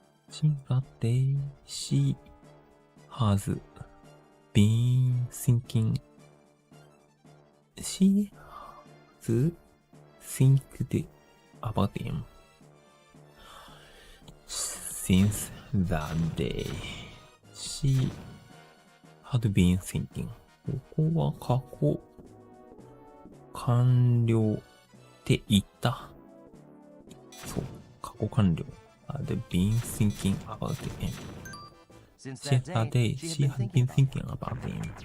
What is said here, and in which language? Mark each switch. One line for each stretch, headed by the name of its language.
English: Since that day, she has been thinking. She has think about him. Since that day, she had been thinking.
Japanese: ここは過去完了って言った。そう、過去完了。
English: Had been thinking about him. Since that day, she had been thinking about him.